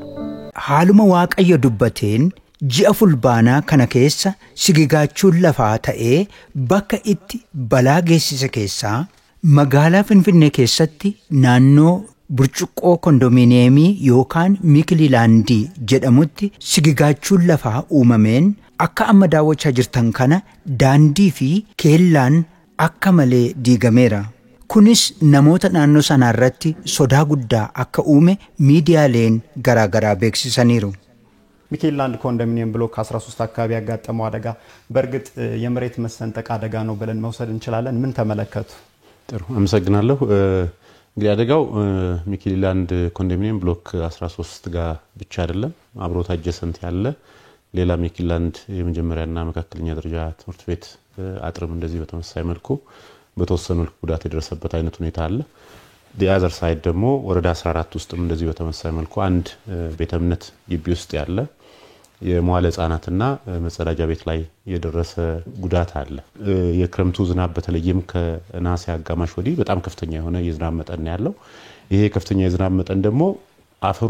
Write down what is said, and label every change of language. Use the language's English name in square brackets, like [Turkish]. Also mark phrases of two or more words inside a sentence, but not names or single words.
[Oromo] Haaluma Waaqayyo dubbateen ji'a fulbaanaa kana keessa sigigaachuun lafaa ta'ee bakka itti balaa geessise keessaa magaalaa Finfinnee keessatti naannoo burcuqqoo kondominiyeemii yookaan Miikililaandii jedhamutti sigigaachuun lafaa uumameen akka amma daawwachaa jirtan kana daandii fi keellaan akka malee diigameera. Kunis namoota naannoo sanaa irratti sodaa guddaa akka uume miidiyaaleen garaagaraa beeksisaniiru. [Amharic] ሚኬላንድ ኮንዶሚኒየም ብሎክ 13 አካባቢ ያጋጠመው አደጋ በርግጥ የመሬት መሰንጠቅ አደጋ ነው ብለን መውሰድ እንችላለን። ምን ተመለከቱ? ጥሩ አመሰግናለሁ። እንግዲህ አደጋው ሚኬላንድ ኮንዶሚኒየም ብሎክ 13 ጋር ብቻ አይደለም አብሮት አጀሰንት ያለ ሌላ ሚኬላንድ የመጀመሪያና መካከለኛ ደረጃ ትምህርት ቤት አጥርም እንደዚህ በተመሳሳይ መልኩ በተወሰኑ ጉዳት የደረሰበት አይነት ሁኔታ አለ። [English] the other side [Amharic] ደግሞ ወረዳ 14 ውስጥም እንደዚህ በተመሳሳይ መልኩ አንድ ቤተ እምነት ግቢ ውስጥ ያለ የመዋለ ህጻናትና መጸዳጃ ቤት ላይ የደረሰ ጉዳት አለ። የክረምቱ ዝናብ በተለይም ከነሐሴ አጋማሽ ወዲህ በጣም ከፍተኛ የሆነ የዝናብ መጠን ያለው ይሄ ከፍተኛ የዝናብ መጠን ደግሞ አፈሩ